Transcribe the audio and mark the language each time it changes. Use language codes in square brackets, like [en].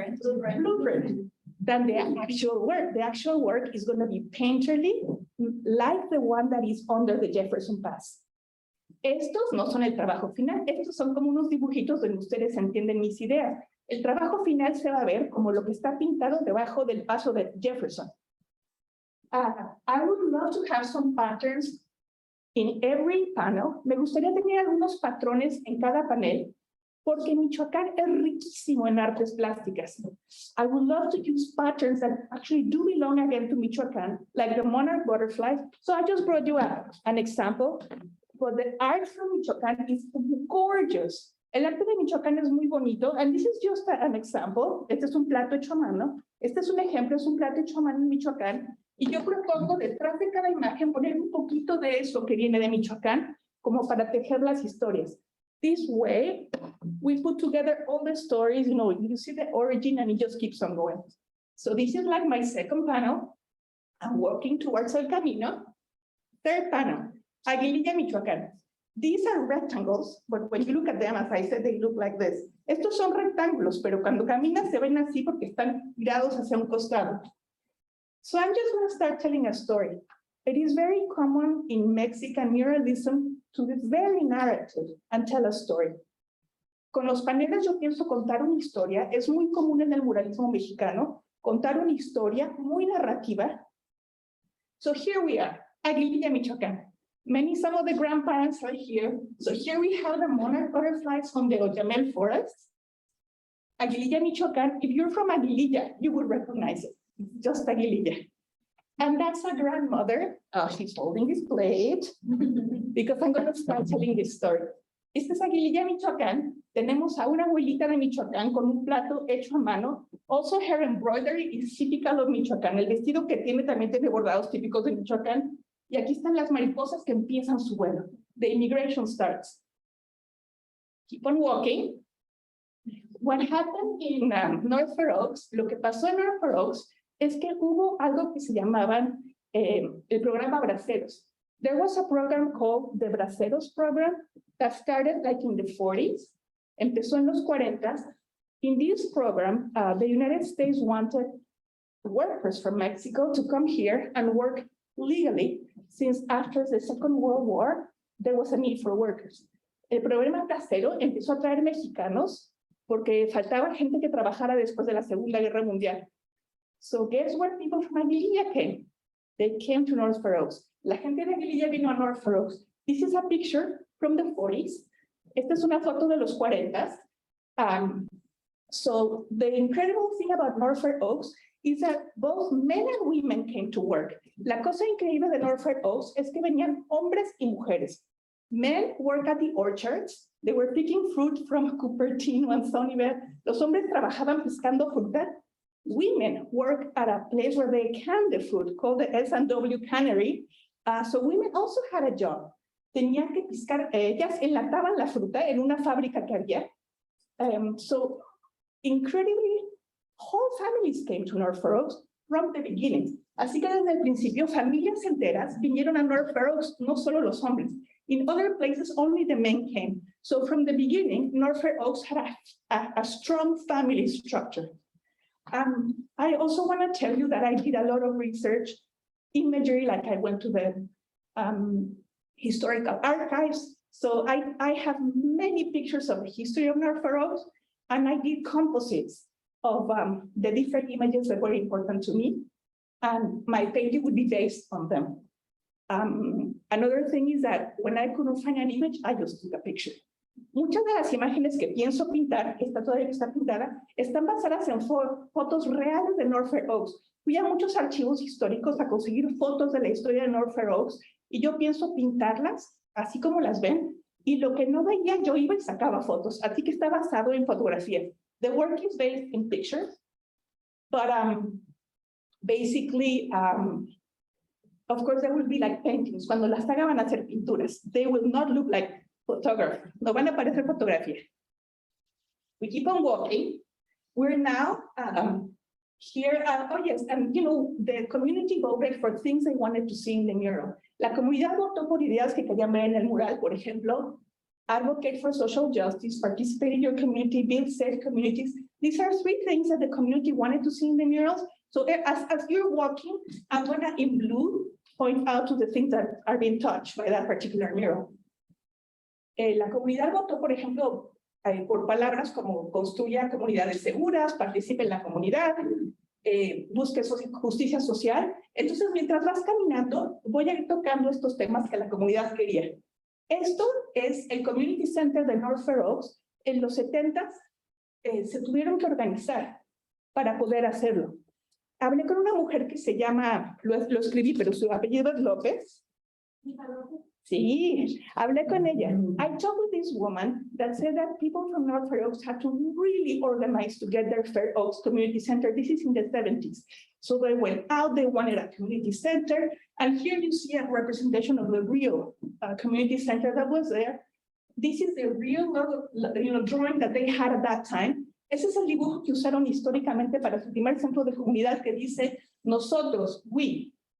[en] Blueprint than the actual work. The actual work is going to be painterly, like the one that is under the Jefferson Pass. [es] Estos no son el trabajo final, estos son como unos dibujitos donde ustedes entienden mis ideas. El trabajo final se va a ver como lo que está pintado debajo del paso de Jefferson. [en] I would love to have some patterns in every panel. [es] Me gustaría tener algunos patrones en cada panel, porque Michoacán es riquísimo en artes plásticas. [en] I would love to use patterns that actually do belong again to Michoacán, like the monarch butterflies. So I just brought you an example, but the art from Michoacán is gorgeous. [es] El arte de Michoacán es muy bonito, [en] and this is just an example. [es] Este es un plato hecho a mano. Este es un ejemplo, es un plato hecho a mano en Michoacán. Y yo propongo detrás de cada imagen poner un poquito de eso que viene de Michoacán, como para tejer las historias. [en] This way, we put together all the stories, you see the origin and it just keeps on going. So this is like my second panel. I'm walking towards El Camino. Third panel, Aguililla, Michoacán. These are rectangles, but when you look at them, as I said, they look like this. [es] Estos son rectángulos, pero cuando caminas se ven así porque están girados hacia un costado. [en] So I'm just going to start telling a story. It is very common in Mexican muralism to be very narrative and tell a story. [es] Con los paneles yo pienso contar una historia. Es muy común en el muralismo mexicano contar una historia muy narrativa. [en] So here we are, Aguililla, Michoacán. Some of the grandparents are here. So here we have the monarch butterflies from the Oyamel forest. Aguililla, Michoacán. If you're from Aguililla, you will recognize it. Just Aguililla. And that's a grandmother. She's holding this plate because I'm going to start telling this story. [es] Este es Aguililla, Michoacán. Tenemos a una abuelita de Michoacán con un plato hecho a mano. [en] Also, her embroidery is typical of Michoacán. [es] El vestido que tiene también tiene bordados típicos de Michoacán. Y aquí están las mariposas que empiezan su vuelo. [en] The immigration starts. Keep on walking. What happened in North Fair Oaks, [es] lo que pasó en North Fair Oaks, es que hubo algo que se llamaban el programa Braceros. [en] There was a program called the Braceros program that started like in the 40s, [es] empezó en los 40s. [en] In this program, the United States wanted workers from Mexico to come here and work legally, since after the Second World War, there was a need for workers. [es] El programa Bracero empezó a traer mexicanos porque faltaba gente que trabajara después de la Segunda Guerra Mundial. [en] So guess where people from Aguililla came? They came to North Fair Oaks. [es] La gente de Aguililla vino a North Fair Oaks. [en] This is a picture from the 40s. [es] Esta es una foto de los 40s. [en] So the incredible thing about North Fair Oaks is that both men and women came to work. [es] La cosa increíble de North Fair Oaks es que venían hombres y mujeres. [en] Men work at the orchards. They were picking fruit from Cupertino and Sunnyvale. [es] Los hombres trabajaban pescando fruta. [en] Women work at a place where they can the fruit called the S&W Cannery. So women also had a job. [es] Tenían que piscar, ellas enlataban la fruta en una fábrica que había. [en] So incredibly, whole families came to North Fair Oaks from the beginning. [es] Así que desde el principio, familias enteras vinieron a North Fair Oaks, no solo los hombres. [en] In other places, only the men came. So from the beginning, North Fair Oaks had a strong family structure. I also want to tell you that I did a lot of research imagery, like I went to the historical archives. So I have many pictures of the history of North Oaks, and I did composites of the different images that were important to me. And my painting would be based on them. Another thing is that when I couldn't find an image, I just took a picture. [es] Muchas de las imágenes que pienso pintar, esta todavía está pintada, están basadas en fotos reales de North Oaks. Fui a muchos archivos históricos a conseguir fotos de la historia de North Oaks y yo pienso pintarlas así como las ven, y lo que no veía yo iba y sacaba fotos, así que está basado en fotografía. [en] The work is based in pictures, but basically, of course, there will be like paintings. [es] Cuando las haga van a hacer pinturas. [en] They will not look like photography. [es] No van a parecer fotografía. [en] We keep on walking. We're now here. Oh yes, and you know, the community voted for things they wanted to see in the mural. [es] La comunidad votó por ideas que querían ver en el mural, por ejemplo, [en] advocate for social justice, participate in your community, build safe communities. These are 3 things that the community wanted to see in the murals. So as you're walking, I'm gonna, in blue, point out to the things that are being touched by that particular mural. [es] La comunidad votó, por ejemplo, por palabras como construya comunidades seguras, participe en la comunidad, busque justicia social. Entonces, mientras vas caminando, voy a ir tocando estos temas que la comunidad quería. Esto es el Community Center de North Oaks. En los 70s se tuvieron que organizar para poder hacerlo. Hablé con una mujer que se llama, lo escribí, pero su apellido es López. Sí, hablé con ella. [en] I talked with this woman that said that people from North Oaks had to really organize to get their Fair Oaks Community Center. This is in the 70s. So they went out, they wanted a community center. And here you see a representation of the real community center that was there. This is the real drawing that they had at that time. [es] Ese es el dibujo que usaron históricamente para su primer centro de comunidad que dice nosotros, we.